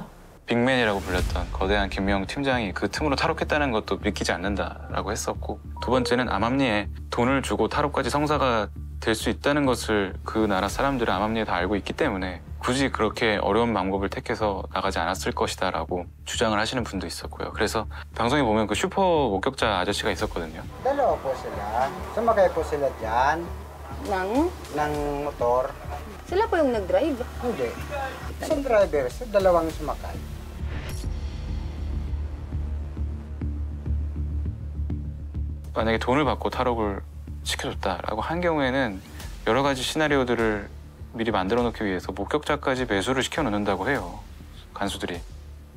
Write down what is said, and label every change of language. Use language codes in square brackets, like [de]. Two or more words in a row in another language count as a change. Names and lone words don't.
[ko] 빅맨이라고 불렸던 거대한 김미영 팀장이 그 틈으로 탈옥했다는 것도 믿기지 않는다라고 했었고 두 번째는 암암리에 돈을 주고 탈옥까지 성사가 될 수 있다는 것을 그 나라 사람들은 암암리에 다 알고 있기 때문에 굳이 그렇게 어려운 방법을 택해서 나가지 않았을 것이다 라고 주장을 하시는 분도 있었고요. 그래서 방송에 보면 그 슈퍼 목격자 아저씨가 있었거든요. [tl] Dalawa po sila. Sumakay po sila dyan ng motor. Sila po yung nag-drive? Hindi. Isang driver, dalawang sumakay. [ko] 만약에 돈을 받고 탈옥을 시켜줬다라고 한 경우에는 여러 가지 시나리오들을 미리 만들어 놓기 위해서 목격자까지 매수를 시켜 놓는다고 해요. 간수들이.